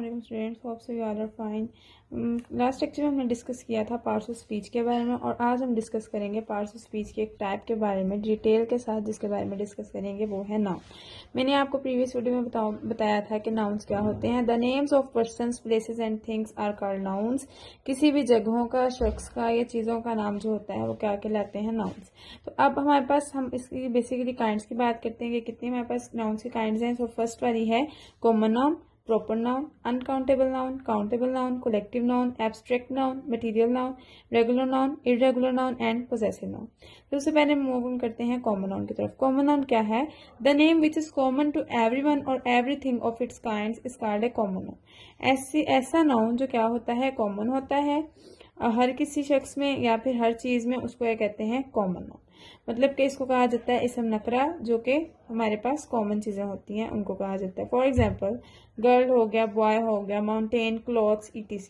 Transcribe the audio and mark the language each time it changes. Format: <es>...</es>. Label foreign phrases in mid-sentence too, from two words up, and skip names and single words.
<en>Students, hope so you all are fine. last lecture</en> <hi>में हमने डिस्कस किया था</hi> <en>parts of speech</en> <hi>के बारे में, और आज हम डिस्कस करेंगे</hi> <en>parts of speech</en> <hi>के एक टाइप के बारे में डिटेल के साथ, जिसके बारे में डिस्कस करेंगे वो है नाउन। मैंने आपको</hi> <en>previous video</en> <hi>में बताया था कि नाउन्स क्या होते हैं।</hi> <en>The names of persons, places and things are called nouns.</en> <hi>किसी भी जगहों का, शख्स का या चीज़ों का नाम जो होता है वो क्या कहलाते हैं? नाउन्स। तो अब हमारे पास, हम इसकी</hi> <en>basically kinds</en> <hi>की बात करते हैं कि कितनी हमारे पास नाउन्स की काइंड्स हैं।</hi> <en>So first</en> <hi>वाली है</hi> <en>common noun, proper noun, uncountable noun, countable noun, collective noun, abstract noun, material noun, regular noun, irregular noun and possessive noun।</en> <hi>तो सबसे पहले</hi> <en>move on</en> <hi>करते हैं</hi> <en>common noun</en> <hi>की तरफ।</hi> <en>common noun</en> <hi>क्या है?</hi> <en>The name which is common to everyone and everything of its kinds is called a common noun.</en> <hi>ऐसा नाउन जो क्या होता है? कॉमन होता है हर किसी शख्स में या फिर हर चीज में, उसको क्या कहते हैं?</hi> <en>common noun.</en> <hi>मतलब कि इसको कहा जाता है इसम नकरा, जो कि हमारे पास कॉमन चीजें होती हैं उनको कहा जाता है।</hi> <en>For example girl</en> <hi>हो गया,</hi> <en>boy</en> <hi>हो गया,</hi> <en>mountain, clothes, etc.</en>